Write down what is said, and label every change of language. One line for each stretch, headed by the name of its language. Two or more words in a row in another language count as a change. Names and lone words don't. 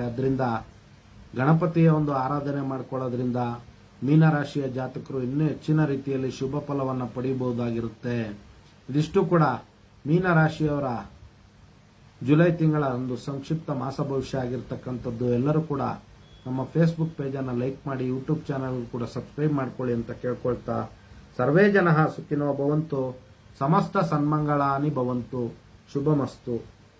Kannada: ಅದರಿಂದ ಗಣಪತಿಯ ಒಂದು ಆರಾಧನೆ ಮಾಡ್ಕೊಳ್ಳೋದ್ರಿಂದ ಮೀನರಾಶಿಯ ಜಾತಕರು ಇನ್ನೂ ಹೆಚ್ಚಿನ ರೀತಿಯಲ್ಲಿ ಶುಭ ಫಲವನ್ನು ಪಡೆಯಬಹುದಾಗಿರುತ್ತೆ. ಇದಿಷ್ಟು ಕೂಡ ಮೀನರಾಶಿಯವರ ಜುಲೈ ತಿಂಗಳ ಒಂದು ಸಂಕ್ಷಿಪ್ತ ಮಾಸ ಭವಿಷ್ಯ ಆಗಿರ್ತಕ್ಕಂಥದ್ದು. ಎಲ್ಲರೂ ಕೂಡ ನಮ್ಮ ಫೇಸ್ಬುಕ್ ಪೇಜನ್ನು ಲೈಕ್ ಮಾಡಿ, ಯೂಟ್ಯೂಬ್ ಚಾನಲ್ ಕೂಡ ಸಬ್ಸ್ಕ್ರೈಬ್ ಮಾಡ್ಕೊಳ್ಳಿ ಅಂತ ಕೇಳ್ಕೊಳ್ತಾ,
Sanskrit: ಸರ್ವೇ ಜನಃ ಸುಖಿನೋ ಭವಂತು, ಸಮಸ್ತ ಸನ್ಮಂಗಳಾನಿ ಭವಂತು, ಶುಭಮಸ್ತು.